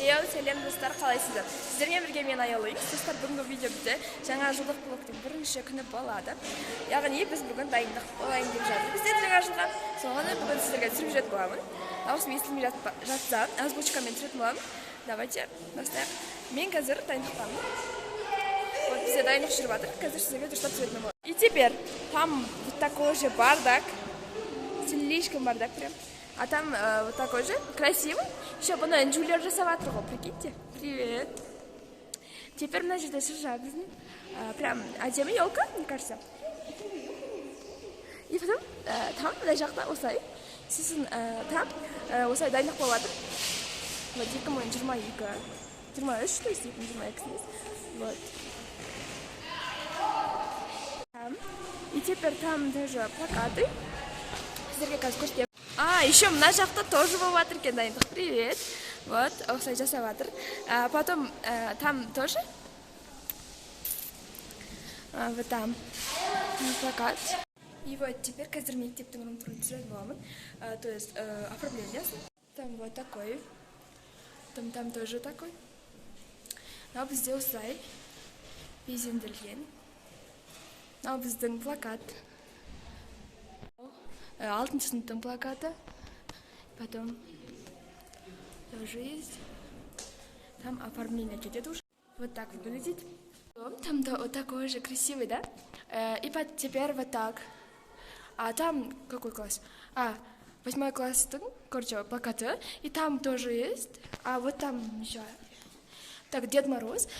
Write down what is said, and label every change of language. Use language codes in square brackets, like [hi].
[kk] Сәлем достар, қалайсыздар? Сіздермен бірге мен Аялайым. Достар, бүгінгі видеомызда жаңа жылдық блогтың бірінші күні болады. Яғни біз бүгін дайындық болайын деп жатырмыз. Біздер жаңа жылға. Соған бүгін сіздерге түсіріп жүретін боламын. Дауысым естілмей жатса, озвучкамен түсіретін боламын. Давайте бастайық. Мен қазір дайындықтамын. Вот бізде дайындық жүріп жатыр. Қазір сіздерге дұрыстап түсіретін боламын. [ru] И теперь там вот такой же бардак. Слишком бардак прям. А там вот такой же, красивый. Еще бы, Джулия жасаватыр, прикиньте. Привет. Теперь на жерде шыржабыз. Прям [kk] әдемі елка, [ru] мне кажется. И потом там, [kk] мына жақта осылай. Сосын там осылай дайындық болады. [ru] Вот 2022. 23, то есть 2022. Вот. Там. И теперь там даже плакаты. [kk] Сіздерге қазір көрсетемін. Еще мына жақта тоже боватыр екен дайындық. [ru] Привет. Вот, [kk] осылай жасаватыр. [ru] Потом там тоже. Вот там плакат. И вот теперь [kk] қазір мектептің рум-турын түсіретін боламын. [ru] То есть оформлениесі. Там вот такой. Там тоже такой. [kk] Мынау бізде осылай безендірілген. Мынау біздің плакат. Алтыншы сыныптың плакаты. [ru] Потом тоже есть. Там оформление кетет уже. Вот так выглядит. Там вот такой же красивый, да? И теперь вот так. А там какой класс? 8 класс, короче, плакаты. И там тоже есть. А вот там еще. Так, Дед Мороз.